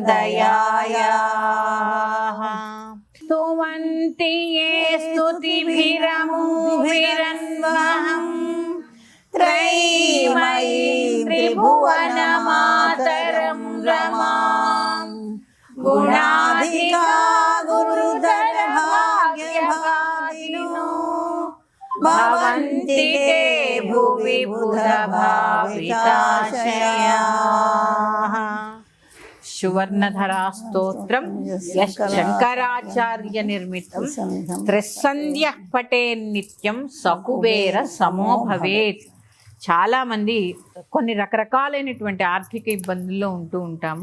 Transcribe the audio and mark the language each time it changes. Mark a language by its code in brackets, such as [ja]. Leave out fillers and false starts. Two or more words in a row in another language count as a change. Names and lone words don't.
[sa] दयायाः स्तुवन्ति ये स्तुतिभिरमुभिरन्वहम् त्रयीमयीं त्रिभुवनमातरं रमां गुणाधिका गुरुधर भाग्यभागिनो भवन्ति ते भुवि बुधभाविताशयाः సువర్ణధరా స్తోత్రం శంకరాచార్య నిర్మితం త్రిసంధ్యః పటే నిత్యం సకుబేర సమో భవేత్. [te] చాలామంది కొన్ని రకరకాలైనటువంటి ఆర్థిక ఇబ్బందుల్లో ఉంటూ ఉంటాము.